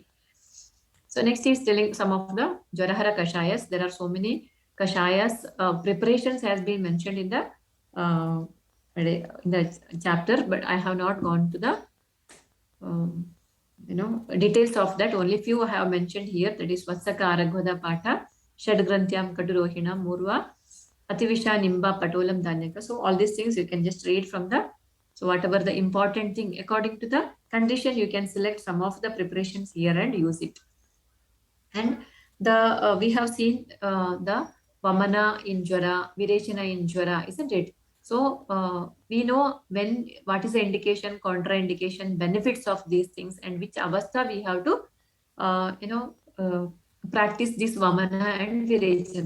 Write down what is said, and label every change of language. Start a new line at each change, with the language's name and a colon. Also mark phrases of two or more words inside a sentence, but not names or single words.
English: So next is telling some of the Jwarahara Kashayas. There are so many Kashayas. Preparations has been mentioned in the chapter, but I have not gone to the details of that. Only few I have mentioned here. That is Vatsaka Aragvada Patha, Shadgrantyam Katurohina Murva, Ativisha Nimba Patolam Danyaka. So all these things you can just read from the. So whatever the important thing, according to the condition, you can select some of the preparations here and use it. And we have seen the Vamana in Jwara, Virechana in Jwara, isn't it? So we know what is the indication, contraindication, benefits of these things, and which avastha we have to practice this Vamana and Virechana.